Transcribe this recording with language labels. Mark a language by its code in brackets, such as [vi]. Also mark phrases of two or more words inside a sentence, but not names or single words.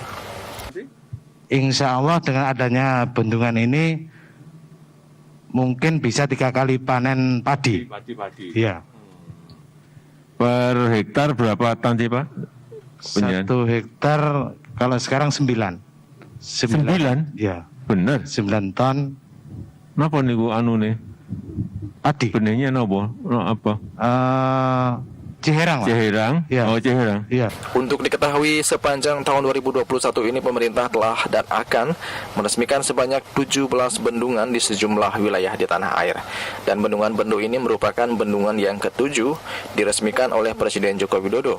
[id] Insya Allah dengan adanya bendungan ini mungkin bisa 3 kali panen padi. Iya. Per hektar berapa ton sih Pak? 1 hektar kalau sekarang 9. 9? Iya. Bener. 9 ton. [jv] Napa niku anu nih? [id] Padi. Benihnya napa? Apa? Ciherang. Ciherang. Ya. Oh, Ciherang. Iya. Untuk diketahui sepanjang tahun 2021 ini pemerintah telah dan akan meresmikan sebanyak 17 bendungan di sejumlah wilayah di tanah air. Dan bendungan Bendu ini merupakan bendungan yang ke-7 diresmikan oleh Presiden Joko Widodo.